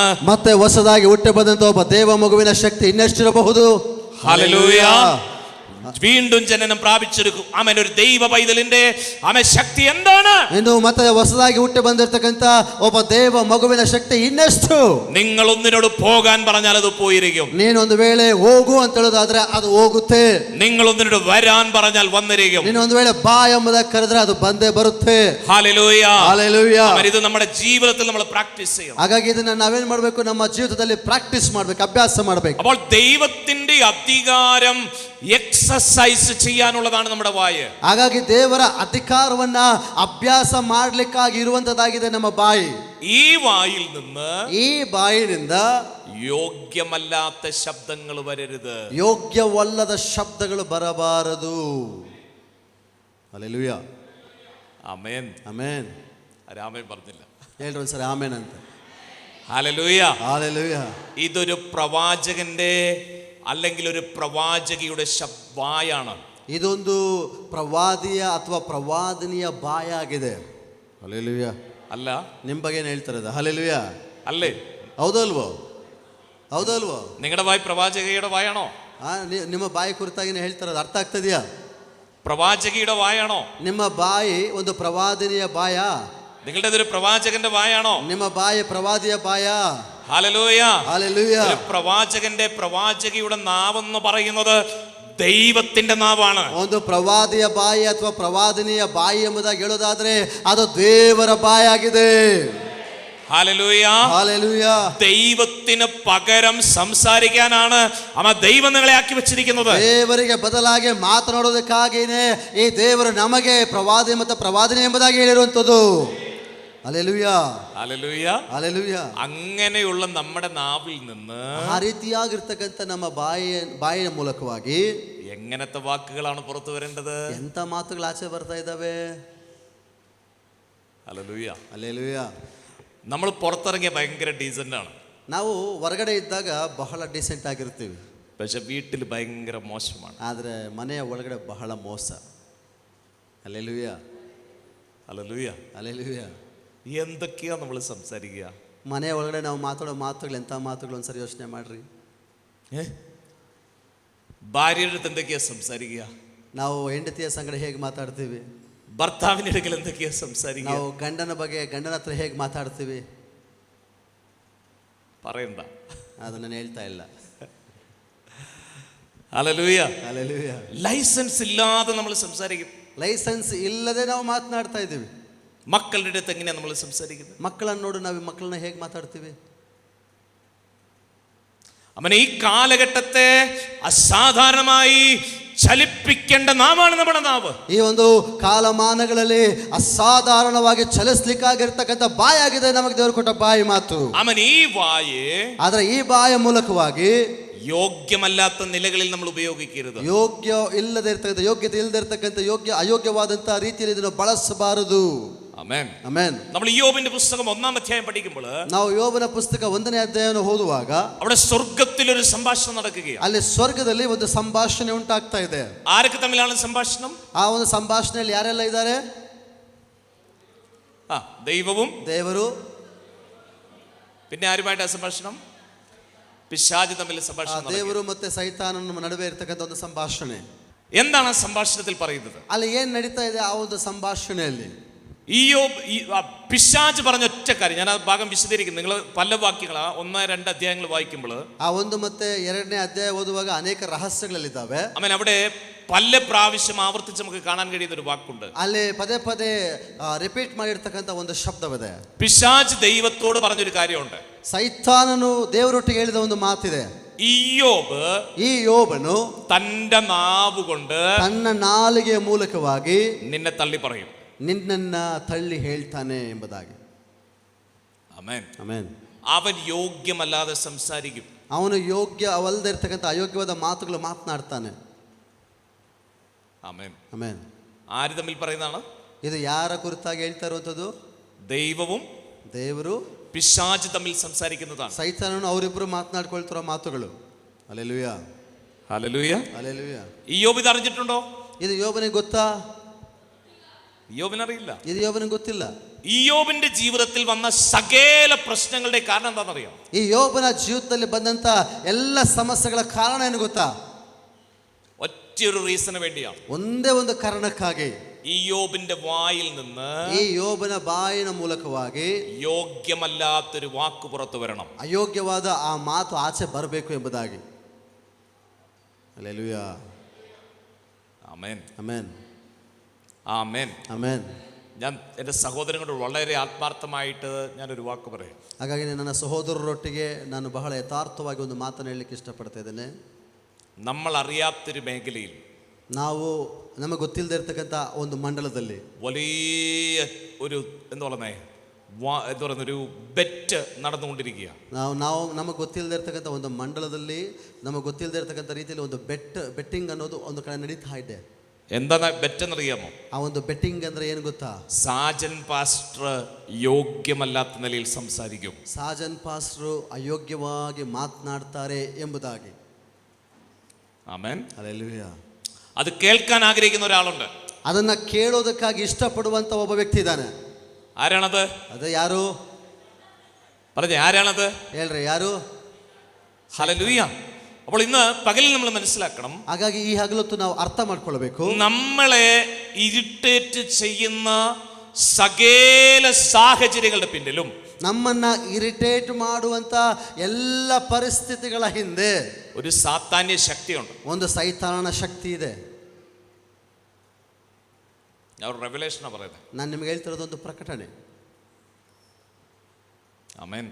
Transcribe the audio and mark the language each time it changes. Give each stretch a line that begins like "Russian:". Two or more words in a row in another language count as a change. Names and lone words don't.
Kannada: ಮತ್ತೆ ಹೊಸದಾಗಿ ಹುಟ್ಟಿ ಬಂದಂತ ಒಬ್ಬ ದೇವ ಮಗುವಿನ ಶಕ್ತಿ ಇನ್ನೆಷ್ಟಿರಬಹುದು?
Malayalam: ഹല്ലേലൂയ. വീണ്ടും ജനനം പ്രാപിച്ചൊരു ഒരു ദൈവ പൈതലിന്റെ ശക്തി എന്താണ്?
Kannada: ಇನ್ನು ಮತ್ತೆ ಹೊಸದಾಗಿ ಹುಟ್ಟಿ ಬಂದಿರತಕ್ಕಂತ ಒಬ್ಬ ದೇವ ಮಗುವಿನ ಶಕ್ತಿ ಇನ್ನೆಷ್ಟು?
Malayalam: നിങ്ങൾ ഒന്നിനോട് പോകാൻ പറഞ്ഞാൽ അത് പോയിരിക്കും.
Kannada: ನೀನೊಂದು ವೇಳೆ ಹೋಗು ಅಂತ ಹೇಳೋದಾದ್ರೆ ಅದು ಹೋಗುತ್ತೆ.
Malayalam: നിങ്ങൾ ഒന്നിനോട് വരാൻ പറഞ്ഞാൽ വന്നിരിക്കും.
Kannada: ನೀನೊಂದು ವೇಳೆ ಬಾ ಎಂಬುದಾಗಿ ಕರೆದ್ರೆ ಅದು ಬಂದೇ ಬರುತ್ತೆ.
Malayalam: ഹല്ലേലൂയ.
Kannada: ಹಲ್ಲೆಲೂಯ.
Malayalam: ഇത് നമ്മുടെ ജീവിതത്തിൽ നമ്മൾ പ്രാക്ടീസ് ചെയ്യണം.
Kannada: ಹಾಗಾಗಿ ಇದನ್ನ ನಾವೇನ್ ಮಾಡ್ಬೇಕು? ನಮ್ಮ ಜೀವಿತದಲ್ಲಿ ಪ್ರಾಕ್ಟೀಸ್ ಮಾಡ್ಬೇಕು, ಅಭ್ಯಾಸ ಮಾಡ್ಬೇಕು.
Malayalam: അപ്പോൾ ദൈവത്തിന്റെ അധികാരം എക്സസൈസ് ചെയ്യാനുള്ളതാണ് നമ്മുടെ വായ.
Kannada: ಹಾಗಾಗಿ ದೇವರ ಅಧಿಕಾರವನ್ನ ಅಭ್ಯಾಸ ಮಾಡ್ಲಿಕ್ಕಾಗಿ ಇರುವಂತದ್ದಾಗಿದೆ ನಮ್ಮ ಬಾಯಿ.
Malayalam: ഈ വായിൽ നിന്ന്,
Kannada: ಈ ಬಾಯಿನಿಂದ
Malayalam: യോഗ്യമല്ലാത്ത ശബ്ദങ്ങൾ വരരുത്.
Kannada: ಯೋಗ್ಯವಲ್ಲದ ಶಬ್ದಗಳು ಬರಬಾರದು. ಹಲ್ಲೆಲೂಯ.
Malayalam: ആമേൻ.
Kannada: ಆಮೆನ್.
Malayalam: ആമേൻ പറഞ്ഞില്ല.
Kannada: ಹೇಳ್ರಿ ಒಂದ್ಸರಿ ಆಮೆನ್ ಅಂತ.
Malayalam: ഹല്ലേലൂയ.
Kannada: ಹಲ್ಲೆಲೂಯ.
Malayalam: ഇതൊരു പ്രവാചകന്റെ അല്ലെങ്കിൽ ഒരു പ്രവാചകിയുടെ വായാണ്.
Kannada: ಇದೊಂದು ಪ್ರವಾದಿಯ ಅಥವಾ ಪ್ರವಾದಿನಿಯ ಬಾಯಾಗಿದೆ. ಹಲ್ಲೆಲೂಯ.
Malayalam: അല്ല,
Kannada: ನಿಮ್ಮ ಬಗ್ಗೆ ಏನು ಹೇಳ್ತಾರೆ? ಹಲ್ಲೆಲೂಯ.
Malayalam: അല്ലേ?
Kannada: ಹೌದಲ್ವೋ? ಹೌದಲ್ವೋ?
Malayalam: നിങ്ങളുടെ വായ് പ്രവാചകയുടെ വായാണോ?
Kannada: ನಿಮ್ಮ ಬಾಯಿ ಕುರಿತಾಗಿ ಹೇಳ್ತಾರೆ, ಅರ್ಥ ಆಗ್ತದೆಯಾ?
Malayalam: പ്രവാചകിയുടെ വായാണോ?
Kannada: ನಿಮ್ಮ ಬಾಯಿ ಒಂದು ಪ್ರವಾದಿನಿಯ ಬಾಯ?
Malayalam: നിങ്ങളുടേതൊരു പ്രവാചകന്റെ വായാണോ?
Kannada: ನಿಮ್ಮ ಬಾಯಿ ಪ್ರವಾದಿಯ ಬಾಯ?
Malayalam: ഹല്ലേലൂയ. ഹല്ലേലൂയ. ഒരു പ്രവാചകന്റെ പ്രവാചകിയുടെ നാവെന്ന് പറയുന്നത് ദൈവത്തിന്റെ നാവാണ്.
Kannada: ಒಂದು ಪ್ರವಾದಿಯ ಬಾಯಿ ಅಥವಾ ಪ್ರವಾದಿನಿಯ ಬಾಯಿ ಎಂಬುದಾಗಿ ಹೇಳೋದಾದ್ರೆ ಅದು ದೇವರ ಬಾಯಾಗಿದೆ.
Malayalam: ഹല്ലേലൂയ. ഹല്ലേലൂയ. ദൈവത്തിന് പകരം സംസാരിക്കാനാണ് ദൈവം നിങ്ങളെ ആക്കി വെച്ചിരിക്കുന്നത്.
Kannada: ದೇವರಿಗೆ ಬದಲಾಗಿ ಮಾತನಾಡೋದಕ್ಕಾಗಿನೇ ಈ ದೇವರು ನಮಗೆ ಪ್ರವಾದಿ ಮತ್ತು ಪ್ರವಾದಿನಿ ಎಂಬುದಾಗಿ ಹೇಳಿರುವಂತದ್ದು.
Malayalam: ഹല്ലേലൂയ. ഹല്ലേലൂയ. ഹല്ലേലൂയ. അങ്ങനെയുള്ള നമ്മുടെ നാവിൽ നിന്ന്
Kannada: ಆ ರೀತಿಯಾಗಿರ್ತಕ್ಕಂಥ ನಮ್ಮ ಬಾಯಿಯ ಮೂಲಕವಾಗಿ
Malayalam: എങ്ങനത്തെ വാക്കുകളാണ് പുറത്തു വരേണ്ടത്?
Kannada: ಎಂತ ಮಾತುಗಳು ಆಚೆ ಬರ್ತಾ ಇದ್ದಾವೆ?
Malayalam: ഹല്ലേലൂയ.
Kannada: ಹಲ್ಲೆಲೂಯ.
Malayalam: നമ്മൾ പുറത്തിറങ്ങിയ ഭയങ്കര ഡീസന്റ് ആണ്.
Kannada: ನಾವು ಹೊರಗಡೆ ಇದ್ದಾಗ ಬಹಳ ಡೀಸೆಂಟ್ ಆಗಿರ್ತೀವಿ,
Malayalam: പക്ഷെ വീട്ടിൽ ഭയങ്കര മോശമാണ്.
Kannada: ಆದರೆ ಮನೆಯ ಒಳಗಡೆ ಬಹಳ ಮೋಸ. ಹಲ್ಲೆಲೂಯ.
Malayalam: ഹല്ലേലൂയ.
Kannada: ಹಲ್ಲೆಲೂಯ.
Malayalam: എന്തൊക്കെയാ നമ്മൾ സംസാരിക്കുക?
Kannada: ಮನೆಯ ಒಳಗಡೆ ನಾವು ಮಾತಾಡೋ ಮಾತುಗಳು ಎಂಥ ಮಾತುಗಳು ಒಂದ್ಸರಿ ಯೋಚನೆ ಮಾಡ್ರಿ.
Malayalam: ഭാര്യയുടെ അടുത്ത് എന്തൊക്കെയാ സംസാരിക്കുക?
Kannada: ನಾವು ಹೆಂಡತಿಯ ಸಂಗಡ ಹೇಗೆ ಮಾತಾಡ್ತೀವಿ?
Malayalam: ഭർത്താവിന്റെ അടുക്കൽ എന്തൊക്കെയാ സംസാരിക്കുക?
Kannada: ನಾವು ಗಂಡನ ಬಗ್ಗೆ ಗಂಡನ ಹತ್ರ ಹೇಗೆ ಮಾತಾಡ್ತೀವಿ
Malayalam: പറയണ്ട,
Kannada: ಅದನ್ನ ನಾನು ಹೇಳ್ತಾ ಇಲ್ಲ.
Malayalam: ഹല്ലേലൂയ.
Kannada: ಹಲ್ಲೆಲೂಯಾ.
Malayalam: ലൈസൻസ് ഇല്ലാതെ നമ്മൾ സംസാരിക്കും.
Kannada: ಲೈಸೆನ್ಸ್ ಇಲ್ಲದೆ ನಾವು ಮಾತನಾಡ್ತಾ ಇದ್ದೀವಿ.
Malayalam: മക്കളുടെ അടുത്ത് എങ്ങനെയാ നമ്മൾ സംസാരിക്കുന്നത്?
Kannada: ಮಕ್ಕಳನ್ನು ನೋಡಿ ನಾವು ಮಕ್ಕಳನ್ನ ಹೇಗೆ ಮಾತಾಡ್ತೀವಿ?
Malayalam: അവനെ ഈ കാലഘട്ടത്തെ അസാധാരണമായി ചലിപ്പിക്കേണ്ട നാവാണ് നമ്മുടെ നാവ്.
Kannada: ಈ ಒಂದು ಕಾಲಮಾನಗಳಲ್ಲಿ ಅಸಾಧಾರಣವಾಗಿ ಚಲಿಸ್ಲಿಕ್ಕಾಗಿರ್ತಕ್ಕಂಥ ಬಾಯಾಗಿದೆ ನಮಗೆ ದೇವರು ಕೊಟ್ಟ ಬಾಯಿ ಮಾತು.
Malayalam: അവൻ ഈ വായേ
Kannada: ಆದ್ರೆ ಈ ಬಾಯ ಮೂಲಕವಾಗಿ
Malayalam: ಯೋಗ್യമല്ലാത്ത നിലകളിൽ നമ്മൾ ഉപയോഗിക്കരുത്.
Kannada: ಯೋಗ್ಯತೆ ಇಲ್ಲದೆ ಇರ್ತಕ್ಕಂಥ ಅಯೋಗ್ಯವಾದಂತಹ ರೀತಿಯಲ್ಲಿ ಇದನ್ನು ಬಳಸಬಾರದು. ಆಮೆನ್. ಆಮೆನ್.
Malayalam: നമ്മൾ യോബിന്റെ പുസ്തകം 1-ാം അധ്യായം പഠിക്കുമ്പോൾ
Kannada: ನಾವು ಯೋಬನ ಪುಸ್ತಕ 1ನೇ ಅಧ್ಯಾಯವನ್ನು ಓದುವಾಗ
Malayalam: അവിടെ സ്വർഗ്ഗത്തിൽ ഒരു സംഭാഷണം നടക്കുകയാണ്.
Kannada: ಅಲ್ಲಿ ಸ್ವರ್ಗದಲ್ಲಿ ಒಂದು ಸಂಭಾಷಣೆ ಉಂಟಾಗ್ತಾ ಇದೆ.
Malayalam: ആരൊക്കെ തമ്മിലാണ് സംഭാഷണം?
Kannada: ಆ ಒಂದು ಸಂಭಾಷಣೆಯಲ್ಲಿ ಯಾರೆಲ್ಲ ಇದ್ದಾರೆ?
Malayalam: ദൈവവും
Kannada: ದೇವರು,
Malayalam: പിന്നെ ആരുമായിട്ടാ സംഭാഷണം? പിശാച് തമ്മിൽ സംഭാഷണം.
Kannada: ದೇವರು ಮತ್ತೆ ಸೈತಾನನ ನಡುವೆ ಇರತಕ್ಕಂಥ ಒಂದು ಸಂಭಾಷಣೆ.
Malayalam: എന്താണ് ആ സംഭാഷണത്തിൽ പറയുന്നത്?
Kannada: ಅಲ್ಲಿ ಏನ್ ನಡೀತಾ ಇದೆ ಆ ಒಂದು ಸಂಭಾಷಣೆಯಲ್ಲಿ?
Malayalam: പിശാച് പറഞ്ഞ ഒറ്റ കാര്യം, ഞാൻ ആ ഭാഗം വിശദീകരിക്കുന്നു. നിങ്ങൾ പല വാക്യങ്ങളാ 1-2 അധ്യായങ്ങൾ വായിക്കുമ്പോൾ
Kannada: ಆ 1 ಮತ್ತೆ 2ನೇ ಅಧ್ಯಾಯ ಓದುವಾಗ ಅನೇಕ ರಹಸ್ಯಗಳಿದ್ದಾವೆ.
Malayalam: അവൻ അവിടെ പല പ്രാവശ്യം ആവർത്തിച്ച് നമുക്ക് കാണാൻ കഴിയുന്ന ഒരു വാക്കുണ്ട്.
Kannada: ಅಲ್ಲಿ ಪದೇ ಪದೇ ರಿಪೀಟ್ ಮಾಡಿರ್ತಕ್ಕಂಥ ಒಂದು ಶಬ್ದವಿದೆ.
Malayalam: പിശാച് ദൈവത്തോട് പറഞ്ഞൊരു കാര്യമുണ്ട്.
Kannada: ಸೈತಾನನು ದೇವರೊಟ್ಟಿಗೆ ಹೇಳಿದ ಒಂದು ಮಾತಿದೆ.
Malayalam: ഈ
Kannada: ಯೋಬನು
Malayalam: തന്റെ നാവ് കൊണ്ട്
Kannada: ತನ್ನ ನಾಲಿಗೆಯ ಮೂಲಕವಾಗಿ
Malayalam: നിന്നെ തള്ളി പറയും,
Kannada: ನಿನ್ನನ್ನ ತಳ್ಳಿ ಹೇಳ್ತಾನೆ ಎಂಬುದಾಗಿ. ಆಮೆನ್. ಆಮೆನ್.
Malayalam: അവൻ യോഗ്യമല്ലാതെ സംസാരിക്കും.
Kannada: ಅವನು ಯೋಗ್ಯವಲ್ಲದೆ ಇರ್ತಕ್ಕಂಥ ಅಯೋಗ್ಯವಾದ ಮಾತುಗಳು ಮಾತನಾಡ್ತಾನೆ.
Malayalam: ആമെൻ.
Kannada: ಆಮೆನ್.
Malayalam: ആര് തമ്മിൽ പറയുന്നതാണ്?
Kannada: ಇದು ಯಾರ ಕುರಿತಾಗಿ ಹೇಳ್ತಾ ಇರುವಂಥದ್ದು?
Malayalam: ദൈവവും
Kannada: ದೇವರು
Malayalam: പിശാച് തമ്മിൽ സംസാരിക്കുന്നതാണ്.
Kannada: ಸೈತಾನನು ಅವರಿಬ್ಬರು ಮಾತನಾಡ್ಕೊಳ್ತಿರೋ ಮಾತುಗಳು. ಹಲ್ಲೆಲೂಯಾ.
Malayalam: ഹല്ലേലൂയ.
Kannada: ಹಲ್ಲೆಲೂಯಾ.
Malayalam: ഈ യോബ് ഇത് അറിഞ്ഞിട്ടുണ്ടോ?
Kannada: ಇದು ಯೋಬನಿಗೆ ಗೊತ್ತಾ?
Malayalam: യോബിനറിയില്ല.
Kannada: ಇದು ಯೋಬನಿಗೆ ಗೊತ್ತಿಲ್ಲ.
Malayalam: ഈ യോബിന്റെ ജീവിതത്തിൽ വന്ന സകല പ്രശ്നങ്ങളുടെ കാരണം എന്താണെന്നറിയോ?
Kannada: ಈ ಯೋಬನ ಜೀವಿತದಲ್ಲಿ ಬಂದಂತ ಎಲ್ಲ ಸಮಸ್ಯೆಗಳ ಕಾರಣ ಏನು ಗೊತ್ತಾ?
Malayalam: ഒറ്റയൊരു റീസണ് വേണ്ടിയാണ്.
Kannada: ಒಂದೇ ಒಂದು ಕಾರಣಕ್ಕಾಗಿ
Malayalam: ഈ യോബിന്റെ വായിൽ നിന്ന്,
Kannada: ಈ ಯೋಬನ ಬಾಯಿನ ಮೂಲಕವಾಗಿ
Malayalam: യോഗ്യമല്ലാത്തൊരു വാക്ക് പുറത്തു വരണം.
Kannada: ಅಯೋಗ್ಯವಾದ ಆ ಮಾತು ಆಚೆ ಬರಬೇಕು ಎಂಬುದಾಗಿ. ಹಲ್ಲೆಲೂಯಾ.
Malayalam: ആമേൻ.
Kannada: ಆಮೆನ್.
Malayalam: ആമേൻ.
Kannada: ಆಮೆನ್.
Malayalam: ഞാൻ എൻ്റെ സഹോദരങ്ങളോട് വളരെ ആത്മാർത്ഥമായിട്ട് ഞാനൊരു വാക്ക് പറയാം.
Kannada: ಹಾಗಾಗಿ ನನ್ನ ಸಹೋದರರೊಟ್ಟಿಗೆ ನಾನು ಬಹಳ ಯಥಾರ್ಥವಾಗಿ ಒಂದು ಮಾತನ್ನು ಹೇಳಲಿಕ್ಕೆ ಇಷ್ಟಪಡ್ತಾ ಇದ್ದೇನೆ.
Malayalam: നമ്മൾ അറിയാത്തൊരു മേഖലയിൽ,
Kannada: ನಮಗೆ ಗೊತ್ತಿಲ್ಲದೆ ಇರತಕ್ಕಂಥ ಒಂದು ಮಂಡಲದಲ್ಲಿ
Malayalam: വലിയ ഒരു എന്താ പറയുന്നത് ഒരു ബെറ്റ് നടന്നുകൊണ്ടിരിക്കുക.
Kannada: ನಮಗೆ ಗೊತ್ತಿಲ್ಲದೆ ಇರತಕ್ಕಂಥ ಒಂದು ಮಂಡಲದಲ್ಲಿ ನಮಗೆ ಗೊತ್ತಿಲ್ಲದೆ ಇರತಕ್ಕಂಥ ರೀತಿಯಲ್ಲಿ ಒಂದು ಬೆಟ್ಟಿಂಗ್ ಅನ್ನೋದು ಒಂದು ಕಡೆ ನಡೀತಾ ಇದೆ.
Malayalam: എന്താ ബെറ്റ് എന്നറിയാമോ?
Kannada: ಆ ಒಂದು ಬೆಟ್ಟಿಂಗ್ ಅಂದ್ರೆ ಏನು ಗೊತ್ತಾ?
Malayalam: സാജൻ പാസ്റ്റർ ಯೋಗ್യമല്ലാത്ത നിലയിൽ സംസാരിക്കും.
Kannada: ಸಾಜನ್ ಪಾಸ್ಟ್ರು ಅಯೋಗ್ಯವಾಗಿ ಮಾತನಾಡ್ತಾರೆ ಎಂಬುದಾಗಿ. ಆಮೆನ್. ಹಲ್ಲೆಲೂಯಾ.
Malayalam: അത് കേൾക്കാൻ ആഗ്രഹിക്കുന്ന ഒരാളുണ്ട്.
Kannada: ಅದನ್ನ ಕೇಳೋದಕ್ಕಾಗಿ ಇಷ್ಟಪಡುವಂತ ಒಬ್ಬ ವ್ಯಕ್ತಿ ಇದ್ದಾನೆ.
Malayalam: ആരാണത്?
Kannada: ಅದು ಯಾರು?
Malayalam: പറഞ്ഞേ, ആരാണത്?
Kannada: ಹೇಳ್ರಿ, ಯಾರು?
Malayalam: ഹല്ലേലൂയ. അപ്പോൾ ഇന്ന് പകലിൽ നമ്മൾ മനസ്സിലാക്കണം,
Kannada: ಹಾಗಾಗಿ ಈ ಹಗಲೊತ್ತು ನಾವು ಅರ್ಥ ಮಾಡ್ಕೊಳ್ಬೇಕು,
Malayalam: നമ്മളെ ഇറിറ്റേറ്റ് ചെയ്യുന്ന സകല സാഹചര്യങ്ങളുടെ പിന്നിലും,
Kannada: ನಮ್ಮನ್ನ ಇರಿಟೇಟ್ ಮಾಡುವಂತ ಎಲ್ಲ ಪರಿಸ್ಥಿತಿಗಳ ಹಿಂದೆ
Malayalam: ഒരു സാത്താന്യ ശക്തിയുണ്ട്.
Kannada: ಒಂದು ಸೈತಾನನ ಶಕ್ತಿ ಇದೆ.
Malayalam: ഞാൻ ഒരു റെവലേഷനാ പറയുന്നത്.
Kannada: ನಾನು ನಿಮಗೆ ಹೇಳ್ತಿರೋದು ಒಂದು ಪ್ರಕಟಣೆ.
Malayalam: ആമേൻ.